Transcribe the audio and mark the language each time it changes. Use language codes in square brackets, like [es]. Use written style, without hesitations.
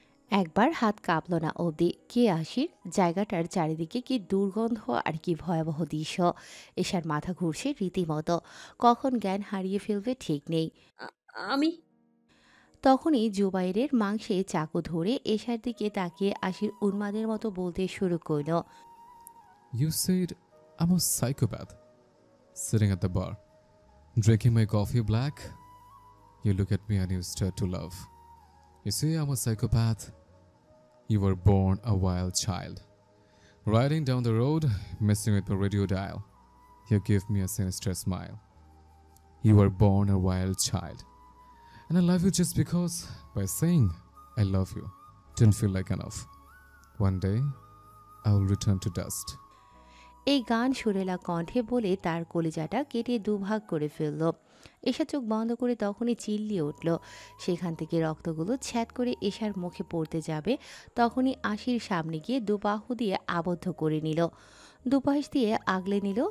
[bn] একবার হাত কাঁপল না অবধি। কে আশির? জায়গাটার চারিদিকে কি দুর্গন্ধ আর কি ভয়াবহ দৃশ্য। এশার মাথা ঘুরছে রীতিমতো। কখন জ্ঞান হারিয়ে ফেলবে ঠিক নেই। আমি তখনই জুবাইরের মাংসে চাকু ধরে এশার দিকে তাকিয়ে আশির উন্মাদের মতো বলতে শুরু করল। [en] You said I'm a psychopath, sitting at the bar, drinking my coffee black. You look at me and you start to love. You say I'm a psychopath. You were born a wild child. Riding down the road, messing with my radio dial. You give me a sinister smile. You were born a wild child. And I love you just because by saying I love you didn't feel like enough. One day, I will return to dust. [bn] এই গান সুরেলা কণ্ঠে বলে তার কলিজাটা কেটে দুভাগ করে ফেলল। এশা চোখ বন্ধ করে তখনই চিল্লিয়ে উঠল। সেখান থেকে রক্তগুলো ছ্যাদ করে এশার মুখে পড়তে যাবে, তখনই আশির সামনে গিয়ে দুবাহু দিয়ে আবদ্ধ করে নিল, দুপাশ দিয়ে আগলে নিল।